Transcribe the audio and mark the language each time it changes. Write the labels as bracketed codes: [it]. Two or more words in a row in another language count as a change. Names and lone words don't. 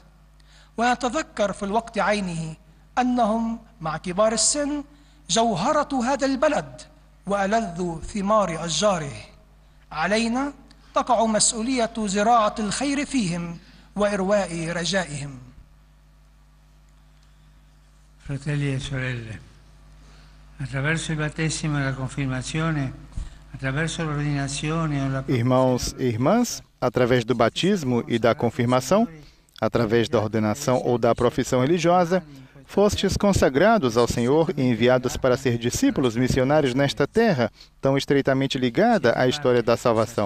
[ar] ونتذكر في الوقت عينه أنهم مع كبار السن جوهرة هذا البلد وألذ ثمار أشجاره. علينا تقع مسؤولية زراعة الخير فيهم وإرواء رجائهم. [it] Fratelli e sorelle, attraverso il battesimo e la confermazione, attraverso l'ordinazione o la [pt] Irmãos e irmãs, através do batismo e da confirmação, através da ordenação ou da profissão religiosa, fostes consagrados ao Senhor e enviados para ser discípulos missionários nesta terra, tão estreitamente ligada à história da salvação.